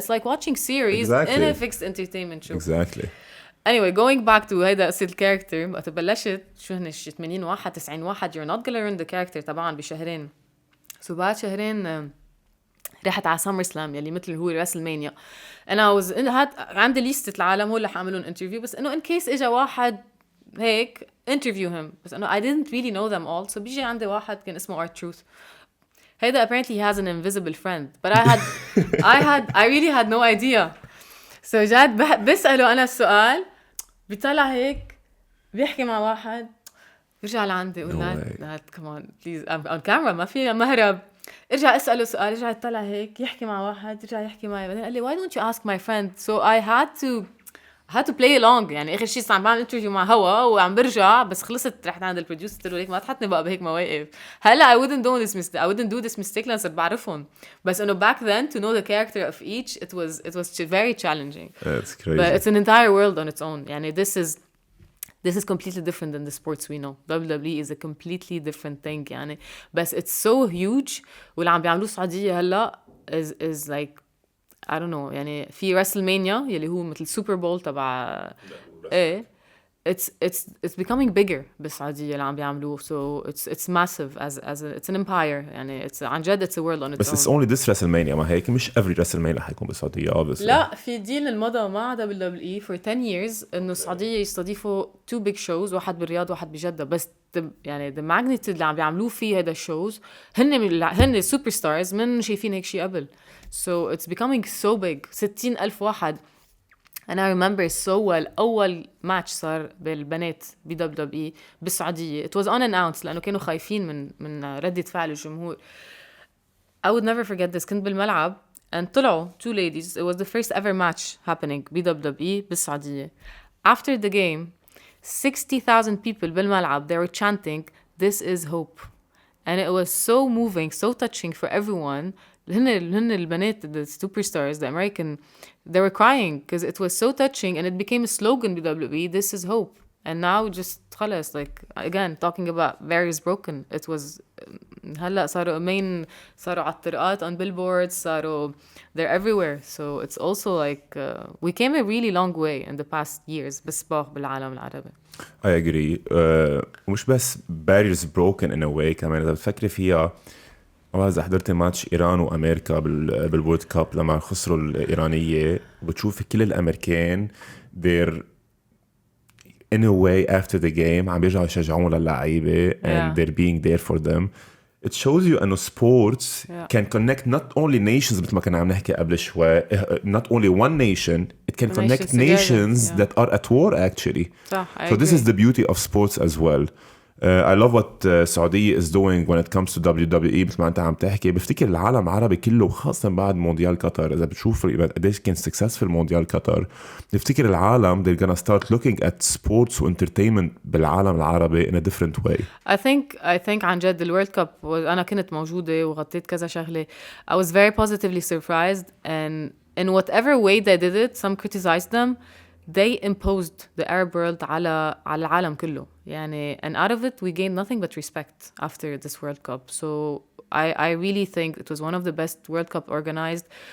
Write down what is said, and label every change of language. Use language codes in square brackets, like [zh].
[en] It's like watching series in a fixed entertainment show. Exactly. Anyway, going back to [ar] هذا قصة الكاركتر, وقت بلشت شو هن 80 واحد 90 واحد, [en] you're not gonna learn the character [ar] طبعا بشهرين. So بعد شهرين رحت على سامر سلام يلي مثل هو راسلمانيا. أنا عندي ليستة العالم هو اللي حعملون انترفيو, بس إنه in case إجا واحد هيك [en] interview him, [ar] بس إنه [en] I didn't really know them all. [ar] So بيجي عندي واحد كان اسمه R-Truth. [en] هيدا apparently he has an invisible friend, but I really had no idea. [ar] So جاد بسأله أنا السؤال, بيطلع هيك بيحكي مع واحد, بيرجع لعندي يقول [en] come on please I'm on camera [ar] ما في مهرب. ارجع اساله سؤال, ارجع يطلع هيك يحكي مع واحد, يرجع يحكي معي, بعدين قال لي [en] why don't you ask my friend. So I had to play along. [ar] يعني اخر شيء عم بعمل انترفيو مع هوا وعم برجع, بس خلصت رحت عند البروديوسر قلت له ليك ما تحطني بقى بهيك مواقف. [en] هلا I wouldn't do this mistake [ar] لأن صرت بعرفهم, بس انه [en] back then to know the character of each it was very challenging. That's crazy. But it's an entire world on its own. يعني this is completely different than the sports we know. WWE is a completely different thing يعني, بس it's so huge. [ar] واللي عم بيعملوه السعودية هلا [en] is like I don't know. [ar] يعني في WrestleMania يلي هو مثل سوبر بول تبع ايه, [en] it's becoming bigger [ar] بالسعودية اللي عم بيعملوه. [en] So it's massive as it's an empire يعني it's عن جد it's a world on its own. بس it's only this WrestleMania [ar] ما هيك مش [en] every WrestleMania [ar] حيكون بالسعودية [en] obviously. [ar] لا في ديل المضى مع WWE [en] for 10 years [ar] إنه السعودية يستضيفوا [en] 2 big shows [ar] واحد بالرياض واحد بجدة بس يعني [en] the magnitude [ar] اللي عم بيعملوه فيه هذا الشوز هن سوبر ستارز من شايفين هيك شيء قبل. [en] So it's becoming so big 60,000 واحد. And I remember so well [ar] أول ماتش صار بالبنات [en] WWE بالسعودية. It was unannounced [ar] لأنه كانوا خايفين من ردة فعل الجمهور. [en] I would never forget this. [ar] كنت بالملعب [en] and طلعوا 2 ladies. It was the first ever match happening WWE بالسعودية. After the game 60,000 people بالملعب they were chanting this is hope. And it was so moving, so touching for everyone. [ar] هن البنات [en] the superstars the American they were crying because it was so touching and it became a slogan WWE this is hope. And now just خلاص like again talking about barriers broken. [ar] It was هلا صاروا صاروا على الطرقات [en] on billboards [ar] صاروا [en] they're everywhere. So it's also like we came a really long way in the past years [ar] بالسباق بالعالم العربي. [en] I agree. [ar] مش بس [en] barriers broken in a way [ar] كمان إذا بتفكري فيها. إذا حضرت ماتش إيران وأمريكا بالورد كاب لما خسروا الإيرانية بتشوف كل الأمريكان [en] they're in a way after the game [ar] عم بيرجعوا يشجعون للعيبة [en] and they're being there for them. It shows you إنه sports can connect not only nations [ar] مثل ما كنا عم نحكي قبل شوي [en] not only one nation it can connect nations that are at war actually. So this is the beauty of sports as well. I love what Saudi is doing when it comes to WWE. [ar] مثل ما أنت عم تحكي بفتكر العالم العربي كله خاصة بعد مونديال قطر إذا بتشوف قديش كان successful مونديال قطر بفتكر العالم [en] they're gonna start looking at sports [ar] و entertainment بالعالم العربي [en] in a different way. I think [ar] عن جد الورلد كاب أنا كنت موجودة وغطيت كذا شغلة. [en] I was very positively surprised and in whatever way they did it some criticized them. They imposed the Arab world [ar] على العالم كله يعني [en] and out of it we gained nothing but respect after this World Cup. So I really think it was one of the best World Cup organized.